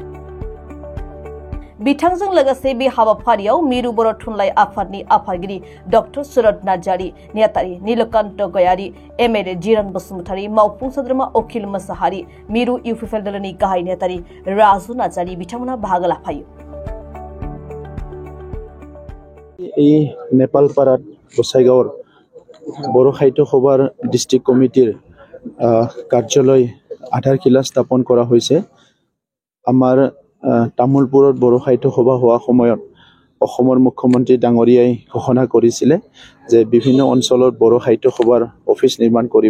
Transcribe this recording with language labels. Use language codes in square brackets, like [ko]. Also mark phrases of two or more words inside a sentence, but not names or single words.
[brx] बिथांजों लोगोसे बे हाबाफारियाव मिरु बर' थुनलाइ आफादनि आफादगिरि डक्टर सुरत नार्जारी, नेहाथारि नीलकान्त गयारी, एमएलए जिरन बसुमतारी, मावफुं सोद्रोमा अखिल मोसाहारी, मिरु इउपिपिएल दलनि गाहाय नेहाथारि राजु नार्जारी बिथांमोना बाहागो लाफायो। [as] এই নেপালপাৰাত গোসাইগাঁৱৰ বড়ো সাহিত্য সভাৰ ডিষ্ট্ৰিক্ট কমিটিৰ কাৰ্যালয় আধাৰশিলা স্থাপন কৰা হৈছে। আমাৰ তামোলপুৰত বড়ো সাহিত্য সভা হোৱা সময়ত অসমৰ মুখ্যমন্ত্ৰী ডাঙৰীয়াই ঘোষণা কৰিছিলে যে বিভিন্ন অঞ্চলত বড়ো সাহিত্য সভাৰ অফিচ নিৰ্মাণ কৰিব।